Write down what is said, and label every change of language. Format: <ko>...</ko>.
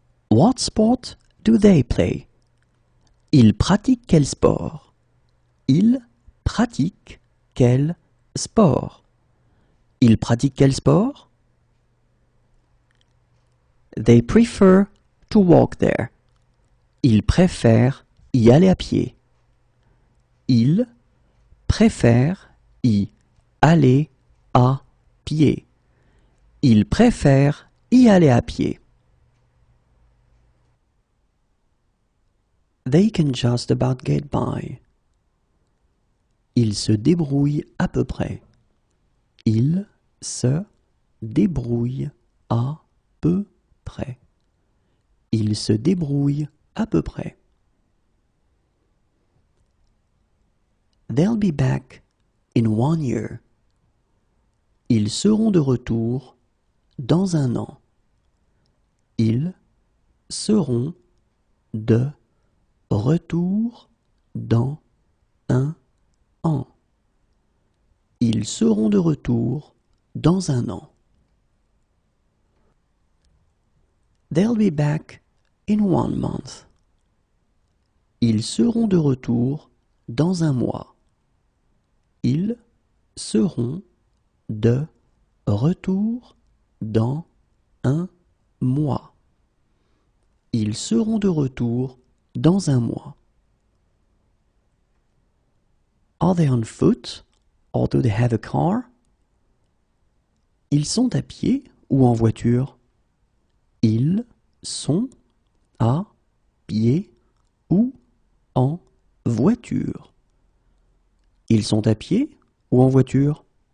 <en>What sport do they play?</en> <fr>Ils pratiquent quel sport? Ils pratiquent quel sport? Ils pratiquent quel sport?</fr> <en>They prefer to walk there.</en> <fr>Ils préfèrent y aller à pied. Ils préfèrent y aller à pied. Ils préfèrent y aller à pied.</fr> <en>They can just about get by.</en> <fr>Ils se débrouillent à peu près. Ils se débrouillent à peu près. Ils se débrouillent à peu près.</fr> <en>They'll be back in 1 year.</en> <fr>Ils seront de retour dans 1 an. Ils seront de retour dans 1 an. Ils seront de retour dans 1 an.</fr> <en>They'll be back in 1 month.</en> <fr>Ils seront de retour dans 1 mois. Ils seront de retour dans 1 mois. Ils seront de retour dans 1 mois.</fr> <en>Are they on foot or do they have a car?</en> <fr>Ils sont à pied ou en voiture? Ils sont à pied ou en voiture? Ils sont à pied ou en voiture?</fr>